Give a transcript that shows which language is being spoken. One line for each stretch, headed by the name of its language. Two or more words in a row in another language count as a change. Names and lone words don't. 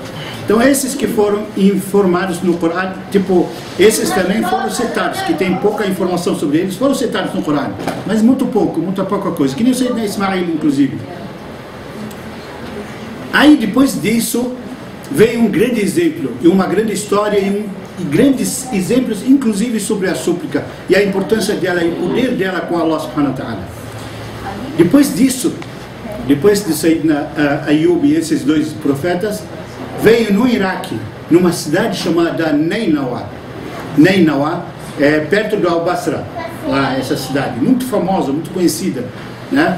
Portuguese: Então esses que foram informados no Corão, tipo, esses também foram citados, que tem pouca informação sobre eles, foram citados no Corão, mas muita pouca coisa, que nem o Sayyidina Ismail, inclusive. Aí depois disso, veio um grande exemplo, e uma grande história, e grandes exemplos, inclusive sobre a súplica, e a importância dela, e o poder dela com Allah
Arabic: سبحانه وتعالى.
Portuguese: Depois disso, depois de Sayyidina Ayub e esses 2 profetas, veio no Iraque, numa cidade chamada Nainawa. Nainawa é perto do Al-Basra, lá essa cidade, muito famosa, muito conhecida, né?